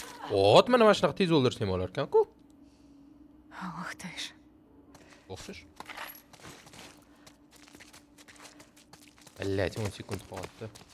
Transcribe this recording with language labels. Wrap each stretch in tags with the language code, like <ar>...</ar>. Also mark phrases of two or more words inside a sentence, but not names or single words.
<uz>Вот mana mana shunaqa tez o'ldirsam bo'lar ekan-ku.</uz> <ru>Ох ты ж.</ru> <uz>O'xshash. Блять, 10 sekund qoldi.</uz>